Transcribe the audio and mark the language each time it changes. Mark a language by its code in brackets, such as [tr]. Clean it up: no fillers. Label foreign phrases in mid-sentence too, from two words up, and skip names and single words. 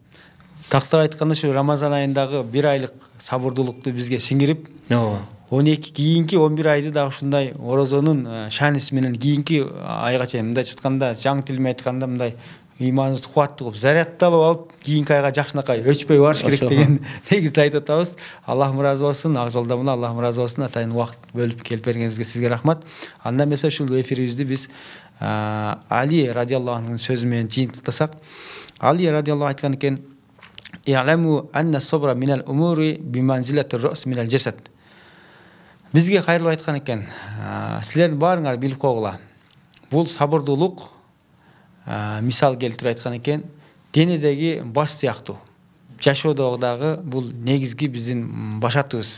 [ky] Тактап айтканда ушу Рамазан айындагы 1 айлык сабырдуулукту бизге сиңирип, 12 кийинки 11 айды да ушундай орозонун шааниси менен кийинки айга чейин мындай чытканда, жаңы тил менен айтканда мындай ыйманыбызды кубаттуу кылып, зарядталып алып, кийинки айга жакшынакай өчпөй барыш керек деген негизде айтып атабыз. Аллахым ыраазы болсун, ак жолдо мына Аллахым ыраазы болсун. Атайын убакыт бөлүп келип бергениңизге сизге рахмат. Анда эмесе ушул эфирибизди биз Али радиаллаху анхунун сөзү менен жыйынтыктасак, Али радиаллаху айткан экен: [ar] "اعلموا أن الصبر من الأمور بمنزلة الرأس من الجسد." [ky] Бизге кайрылып айткан экен: "Силердин баарыңар билип койгула. Бул сабырдуулук мисал келтирип айткан экен, денедеги баш сыяктуу. Жашоодогу бул негизги биздин башатыбыз.